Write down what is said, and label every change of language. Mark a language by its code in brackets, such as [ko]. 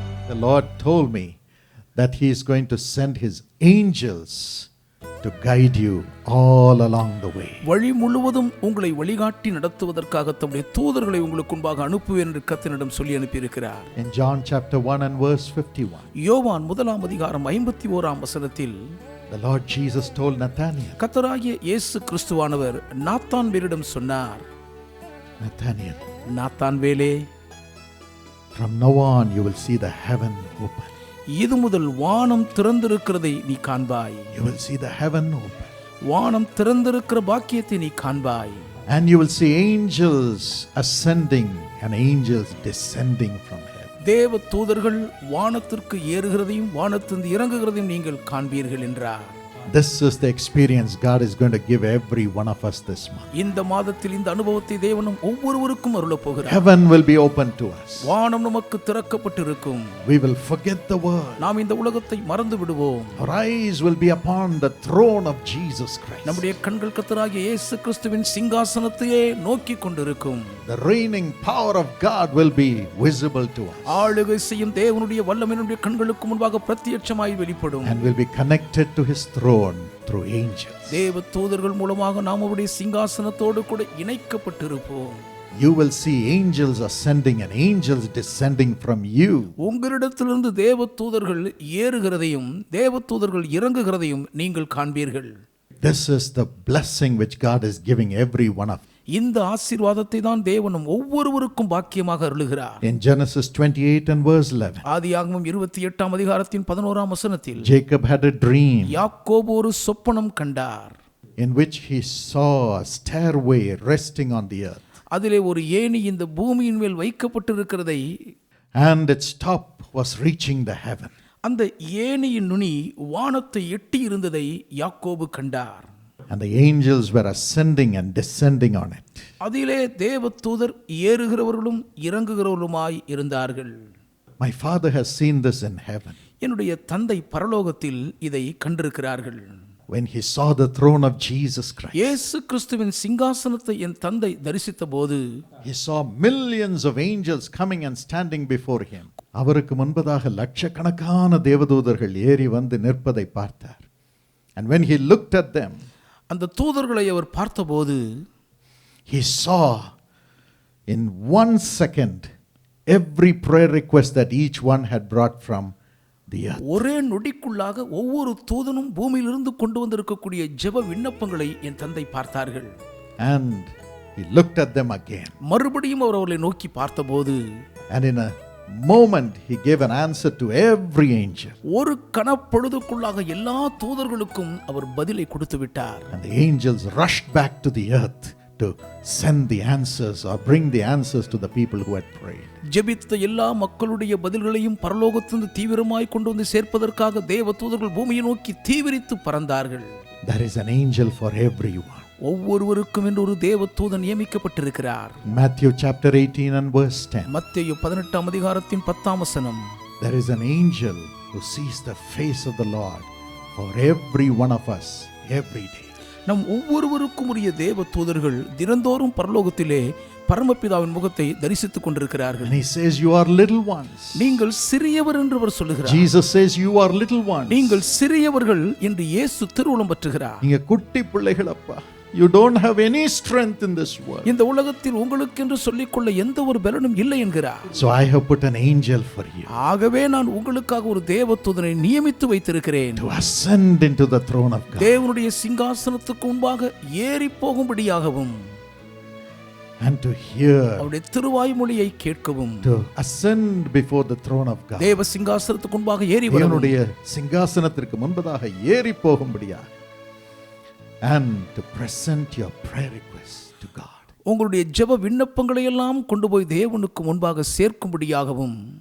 [en] The Lord told me that He is going to send His angels to guide you all along the way. [ta] வழி முழுவதும் உங்களை வழிகாட்டி நடத்துவதற்காக தம்முடைய தூதர்களை உங்களுக்கு முன்பாக அனுப்புவேன் என்று கர்த்தரிடம் சொல்லி அனுப்பியிருக்கிறார். [en] In John chapter 1 and verse 51. [ta] யோவான் 1:51 [en] The Lord Jesus told Nathanael. [ta] கர்த்தராகிய இயேசு கிறிஸ்துவானவர் நாத்தான்வேலிடம் சொன்னார், [en] Nathanael, [ta] நாத்தான்வேலே, [en] from now on you will see the heaven open. [ta] இது முதல் வானம் திறந்திருக்கிறதை நீ காண்பாய். [en] You will see the heaven open. [ta] வானம் திறந்திருக்கிற பாக்கியத்தை நீ காண்பாய். [en] And you will see angels ascending and angels descending from heaven. [ta] தேவ தூதர்கள் வானத்திற்கு ஏறுகிறதையும் வானத்திலிருந்து இறங்குகிறதையும் நீங்கள் காண்பீர்கள் என்றார். [en] This is the experience God is going to give every one of us this month. [ta] இந்த மாதத்தில் இந்த அனுபவத்தை தேவனும் ஒவ்வொருவருக்கும் அருளப் போகிறார். [en] Heaven will be open to us. [ta] வானம் நமக்கு திறக்கப்பட்டிருக்கும். [en] We will forget the world. [ta] நாம் இந்த உலகத்தை மறந்து விடுவோம். [en] Our eyes will be upon the throne of Jesus Christ. [ta] நம்முடைய கண்கள் கர்த்தராகிய இயேசு கிறிஸ்துவின் சிங்காசனத்தையே நோக்கி கொண்டிருக்கும். [en] The reigning power of God will be visible to us. [ta] ஆளுகை செய்யும் தேவனுடைய வல்லமை நம்முடைய கண்களுக்கு முன்பாக பிரத்யட்சமாய் வெளிப்படும். [en] And will be connected to His throne through angels. [ta] தேவ தூதர்கள் மூலமாக நாம் அவருடைய சிங்காசனத்தோடு கூட இணைக்கப்பட்டிருப்போம். [en] You will see angels ascending and angels descending from you. [ta] உங்களிடத்திலிருந்து தேவ தூதர்கள் ஏறுகிறதையும் தேவ தூதர்கள் இறங்குகிறதையும் நீங்கள் காண்பீர்கள். [en] This is the blessing which God is giving every one of us. [ta] இந்த ஆசீர்வாதத்தை தான் தேவனும் ஒவ்வொருவருக்கும் பாக்கியமாக அருளுகிறார். [en] In Genesis 28 and verse 11. [ta] ஆதியாகமம் 28:11 [en] Jacob had a dream [ta] யாக்கோபு ஒரு சொப்பனம் கண்டார். [en] in which he saw a stairway resting on the earth. [ta] அதிலே ஒரு ஏணி இந்த பூமியின் மேல் வைக்கப்பட்டிருக்கிறதை, [en] and its top was reaching the heaven. [ta] அந்த ஏணியின் நுனி வானத்தை எட்டி இருந்ததை யாக்கோபு கண்டார். [en] And the angels were ascending and descending on it. [ta] அதிலே தேவதூதர் ஏறுகிறவர்களும் இறங்குகிறவர்களுமாய் இருந்தார்கள். [en] My father has seen this in heaven. [ta] என்னுடைய தந்தை பரலோகத்தில் இதை கண்டிருக்கிறார்கள். [en] When he saw the throne of Jesus Christ, [ta] இயேசு கிறிஸ்துவின் சிங்காசனத்தை என் தந்தை தரிசித்தபோது, [en] he saw millions of angels coming and standing before him. [ta] அவருக்கு முன்பதாக லட்சக்கணக்கான தேவதூதர்கள் ஏறி வந்து நிற்பதை பார்த்தார். [en] And when he looked at them, [ta] அந்த தூதர்களை அவர் பார்த்தபோது, [en] he saw in 1 second every prayer request that each one had brought from the earth. [ta] ஒரே நொடிக்குள்ளாக ஒவ்வொரு தூதனும் பூமியிலிருந்து கொண்டு வந்திருக்கக்கூடிய ஜெப விண்ணப்பங்களை என் தந்தை பார்த்தார்கள். [en] And he looked at them again. [ta] மறுபடியும் அவர் அவர்களை நோக்கி பார்த்தபோது, [en] and in a moment he gave an answer to every angel. [ta] ஒரு கணப்பொழுதுக்குள்ளாக எல்லா தூதர்களுக்கும் அவர் பதிலை கொடுத்து விட்டார். [en] And the angels rushed back to the earth to send the answers or bring the answers to the people who had prayed. [ta] ஜெபித்த எல்லா மக்களுடைய பதில்களையும் பரலோகத்திலிருந்து தீவிரமாய் கொண்டு வந்து சேர்ப்பதற்காக தேவ தூதர்கள் பூமியை நோக்கி தீவிரித்து பறந்தார்கள். [en] There is an angel for everyone. [ta] ஒவ்வொருவருக்கும் என்று ஒரு தேவ தூதன் நியமிக்கப்பட்டிருக்கிறார். [en] Matthew chapter 18 and verse 10. [ta] மத்தேயு 18:10. [en] There is an angel who sees the face of the Lord for every one of us every day. [ta] நம் ஒவ்வொருவருக்கும் உரிய தேவ தூதர்கள் தினந்தோறும் பரலோகத்திலே பரமபிதாவின் முகத்தை தரிசித்துக் கொண்டிருக்கிறார்கள். [en] And he says, you are little ones. [ta] நீங்கள் சிறியவர் என்று அவர் சொல்லுகிறார். [en] Jesus says, you are little ones. [ta] நீங்கள் சிறியவர்கள் என்று இயேசு திருவுளம் பற்றுகிறார். நீங்க குட்டி பிள்ளைகள் அப்பா. [en] You don't have any strength in this world. [ta] இந்த உலகத்தில் உங்களுக்கு என்று சொல்லிக்கொள்ள எந்த ஒரு பலனும் இல்லை என்கிறார். [en] So I have put an angel for you. [ta] ஆகவே நான் உங்களுக்காக ஒரு தேவதூதனை நியமித்து வைத்திருக்கிறேன். [en] To ascend into the throne of God. [ta] தேவனுடைய சிங்காசனத்துக்கு முன்பாக ஏறி போகும்படியாகவும், [en] and to hear, [ta] அவருடைய திருவாய்மொழியை கேட்கவும், [en] to ascend before the throne of God. [ta] தேவ சிங்காசனத்துக்கு முன்பாக ஏறி வரவும், தேவனுடைய சிங்காசனத்திற்கு முன்பதாக ஏறி போகும்படியாக, [en] and to present your prayer requests to God. [ta] உங்களுடைய ஜெப விண்ணப்பங்களை எல்லாம் கொண்டு போய் தேவனுக்கு முன்பாக சேர்க்கும்படியாகவும்,